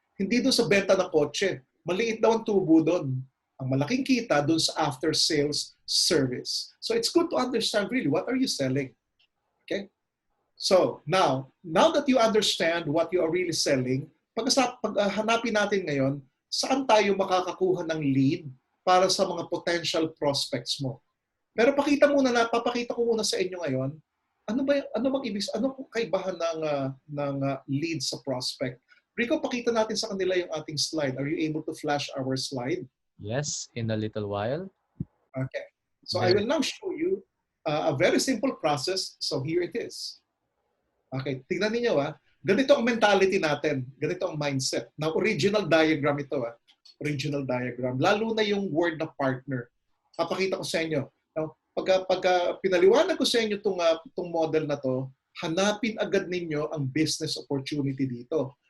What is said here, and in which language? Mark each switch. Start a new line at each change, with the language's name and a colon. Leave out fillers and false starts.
Filipino: Hindi doon sa benta ng kotse. Maliit daw ang tubo doon. Ang malaking kita doon sa after-sales service.
English: So it's good to understand really what are you selling. Okay? So now that you understand what you are really selling,
Filipino: paghanapin natin ngayon, saan tayo makakakuha ng lead para sa mga potential prospects mo. Pero papakita ko muna sa inyo ngayon, anong kaibahan ng lead sa prospect? Rico, pakita natin sa kanila yung ating slide.
English: Are you able to flash our slide? Yes, in a little while. Okay. So I will now show you a very simple process. So here it is.
Filipino: Okay, tingnan niyo ganito ang mentality natin, ganito ang mindset.
English: Now, original diagram ito original diagram.
Filipino: Lalo na yung word na partner. Papakita ko sa inyo. Now, pag pinaliwanag ko sa inyo itong model na to, hanapin agad ninyo ang business opportunity dito.